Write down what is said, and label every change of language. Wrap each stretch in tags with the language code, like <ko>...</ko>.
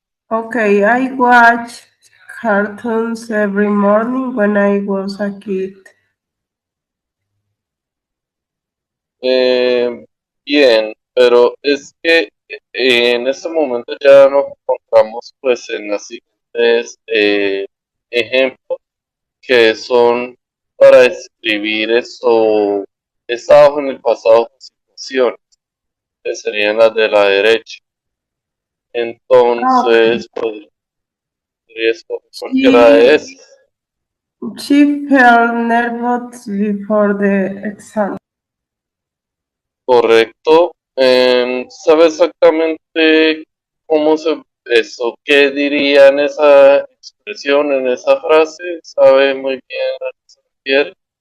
<en>Okay, I watch cartoons every morning when I was a kid.</en> <es>Eh, Bien, pero es que en este momento ya nos encontramos pues en las siguientes ejemplos que son para escribir estados en el pasado con situaciones, que serían las de la derecha. Ah, okay. Entonces, podría escoger cualquiera de</es> <en>She,</en> <es>esas.</es> <en>she felt nervous before the exam.</en> <es>Correcto. ¿Sabe exactamente cómo qué diría en esa expresión, en esa frase? ¿Sabe muy bien a qué se refiere?</es>